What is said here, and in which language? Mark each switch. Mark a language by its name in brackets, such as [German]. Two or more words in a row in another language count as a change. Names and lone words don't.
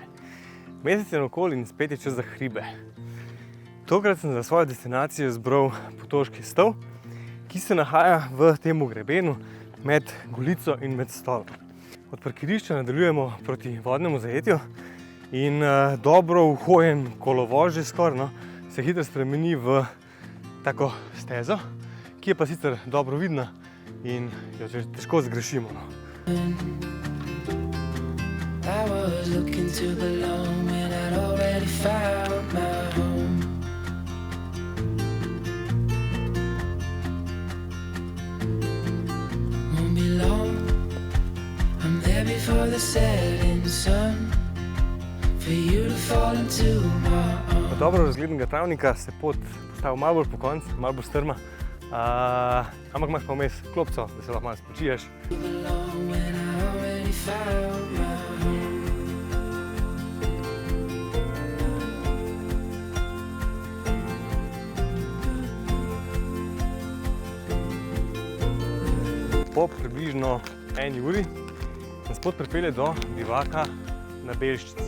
[Slovenian] Mesec je naokoli in spet je čas za hribe. Tokrat sem za svojo destinacijo izbral Potoški stol, ki se nahaja v tem grebenu med Golico in med Stolom. Od parkirišča nadaljujemo proti vodnemu zajetju in dobro uhojen kolovoz že skoraj se hitro spremeni v tako stezo, ki je pa sicer dobro vidna in jo težko zgrešimo. [English] I was looking to belong when I'd already found my home. Won't be long, I'm there before the setting sun, for you to fall into my arms. [Slovenian] Od dobro razgledanega travnika se pot postavi malo bolj pokonci, malo bolj strma, ampak imaš pa vmes klopco, da se lahko malo spočiješ. Po približno 1 uri nas pot pripelje do bivaka na Belščici.